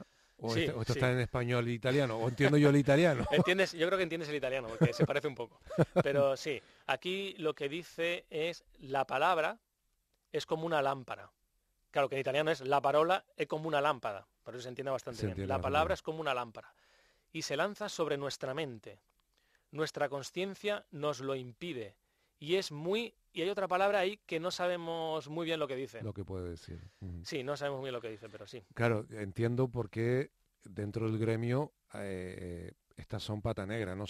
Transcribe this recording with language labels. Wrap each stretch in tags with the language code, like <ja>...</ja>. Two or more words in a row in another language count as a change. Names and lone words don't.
<es>O Sí, esto sí. está en español e italiano, o entiendo yo el italiano. ¿Entiendes? Yo creo que entiendes el italiano, porque se parece un poco. Pero sí, aquí lo que dice es la palabra es como una lámpara. Claro que en italiano es</es> <it>la parola è come una lámpara,</it> <es>por eso se entiende bastante bien. La palabra es como una lámpara y se lanza sobre nuestra mente. Nuestra consciencia nos lo impide y hay otra palabra ahí que no sabemos muy bien lo que dice. Lo que puede decir. Sí, no sabemos muy bien lo que dice, pero sí. Claro, entiendo por qué dentro del gremio estas son pata negra, ¿no?</es>